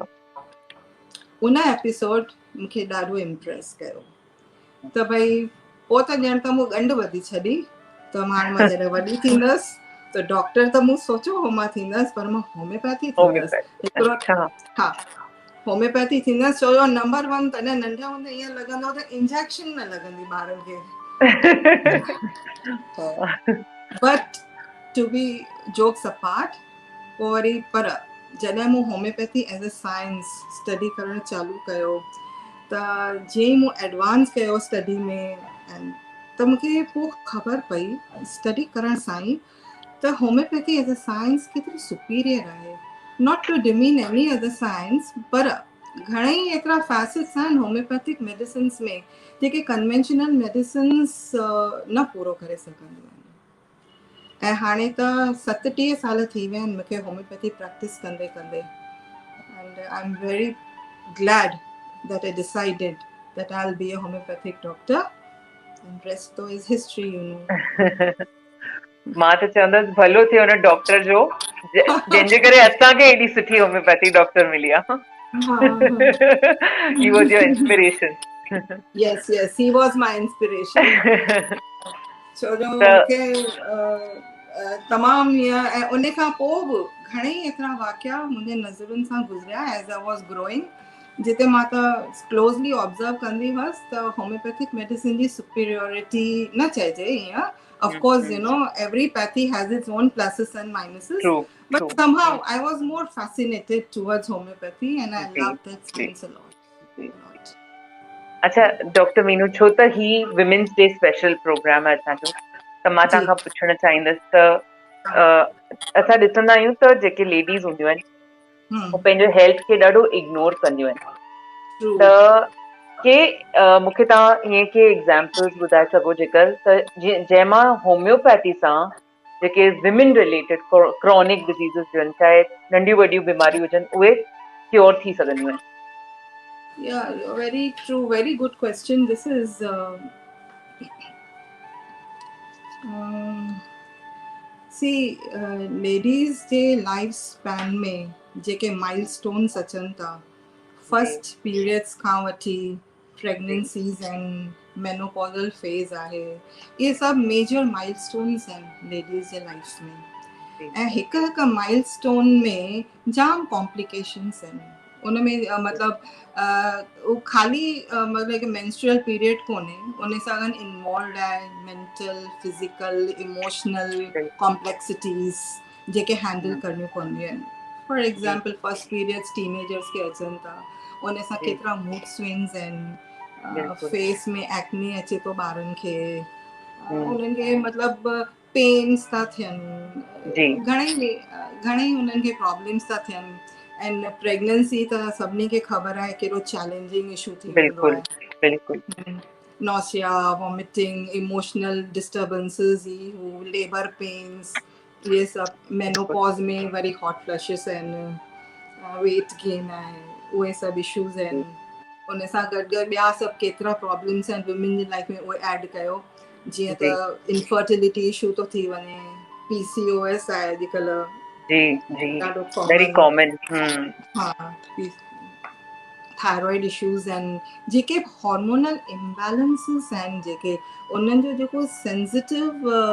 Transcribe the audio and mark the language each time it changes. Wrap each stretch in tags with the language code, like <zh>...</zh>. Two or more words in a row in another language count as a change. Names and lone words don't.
<sd>उन एपिसोड मूंखे ॾाढो इम्प्रेस कयो, त भई पोइ त ॼण त मूं ॻंढ वधी छॾी, त हाणे मां जॾहिं वॾी थींदसि त डॉक्टर त मूं सोचियो हो मां थींदसि, पर मां होम्योपैथी थींदसि, हिकिड़ो हा होम्योपैथी थींदसि, छो जो नंबर 1 तॾहिं नंढे हूंदे ईअं लॻंदो त इंजेक्शन न लॻंदी ॿारनि खे,</sd> <en>But to be jokes apart,</en> <sd>पोइ वरी पर जॾहिं मूं होम्योपैथी</sd> <en>as a science</en> <sd>स्टडी करणु चालू कयो, त जीअं ई मूं एडवांस कयो स्टडी में, त मूंखे पोइ ख़बर पई स्टडी करण सां ई त होम्योपैथी</sd> <en>as a science</en> <sd>केतिरी सुपीरियर आहे,</sd> <en>not to demean any other science,</en> <sd>पर घणेई एतिरा फैसेट्स आहिनि</sd> <en>homeopathic medicines</en> <sd>में जेके</sd> <en>conventional medicines</en> <sd>न पूरो करे सघंदियूं आहिनि। ऐं हाणे त 37 साल थी विया आहिनि मूंखे</sd> <en>homeopathy practice</en> <sd>कंदे कंदे,</sd> <en>and I am very glad that I decided that I'll be a homeopathic doctor, and rest though is history, you know.</en> <sd>मां त चवंदसि भलो थियो हुन डॉक्टर जो, जंहिंजे करे असांखे एॾी सुठी</sd> <en>homeopathy doctor</en> <sd>मिली आहे।</sd> <en>He was your inspiration. Yes, he was my inspiration.</en> <sd>छो जो मूंखे तमामु ईअं, ऐं उन खां पोइ बि घणेई एतिरा वाक़िया मुंहिंजे नज़रुनि सां गुज़रिया</sd> <en>as I was growing,</en> <sd>जिते मां त क्लोज़ली ऑब्ज़र्व कंदी हुअसि त होम्योपैथिक मेडिसिन जी सुपीरियोरिटी न चइजे ईअं,</sd> <en>of course you know every pathy has its own pluses and minuses, but somehow I was more fascinated towards homeopathy and I love that science a lot.</en> <sd>अच्छा डॉक्टर मीनू, छो त ही</sd> <en>women's day special program</en> <sd>आहे असांजो, त मां तव्हां खां पुछणु चाहींदसि त असां ॾिसंदा आहियूं त जेके लेडीज़ हूंदियूं आहिनि उहे पंहिंजो हेल्थ खे ॾाढो इग्नोर कंदियूं आहिनि, त के मूंखे तव्हां ईअं के एग्ज़ाम्पल्स ॿुधाए सघो जेकर त जंहिंमां होम्योपैथी सां जेके</sd> <en>women related chronic diseases</en> <sd>हुजनि, चाहे नंढियूं वॾियूं बीमारियूं हुजनि, उहे क्योर थी सघंदियूं आहिनि?</sd> <en>Yeah, very true, very good question. This is see, ladies</en> <sd>जे</sd> <en>life span</en> <sd>में जेके माइलस्टोन्स अचनि था,</sd> <en>first periods</en> <sd>खां वठी</sd> <en>pregnancies and menopausal phase</en> <sd>आहे, इहे सभु</sd> <en>major milestones</en> <sd>आहिनि लेडीज़ जे लाइफ में। ऐं हिकु हिकु माइलस्टोन में जाम कॉम्प्लिकेशंस आहिनि उनमें मतिलबु उहो ख़ाली मतिलबु</sd> <en>menstrual period</en> <sd>कोन्हे उन सां गॾु इन्वॉल्व आहे</sd> <en>mental physical emotional complexities</en> <sd>जेके हैंडल करणियूं पवंदियूं आहिनि</sd> <en>for example first periods</en> <sd>टीनेजर्स खे अचनि था उन सां केतिरा</sd> <en>mood swings</en> <sd>आहिनि फेस में एक्ने अचे थो ॿारनि खे उन्हनि खे मतिलबु पेन्स था थियनि घणेई उन्हनि खे प्रॉब्लम्स था थियनि एंड प्रेगनेंसी त सभिनी खे ख़बर आहे केॾो</sd> <en>challenging issue</en> <sd>थी वेंदो आहे</sd> <en>nausea vomiting emotional disturbances labour pains</en> <sd>ये सभु मेनोपॉज में वरी</sd> <en>hot flushes</en> <sd>आहिनि</sd> <en>weight gain</en> <sd>आहे उहे सभु इशूज़ आहिनि उन सां गॾु गॾु ॿिया सभु केतिरा प्रॉब्लम्स आहिनि वुमेन जी लाइफ में उहे ऐड कयो जीअं त</sd> <en>infertility issue</en> <sd>थो थी वञे PCOS आहे अॼुकल्ह ॾाढो कॉमन हा</sd> <en>thyroid issues</en> <sd>आहिनि जेके</sd> <en>hormonal imbalances</en> <sd>आहिनि जेके उन्हनि जो जेको सेंसिटिव</sd>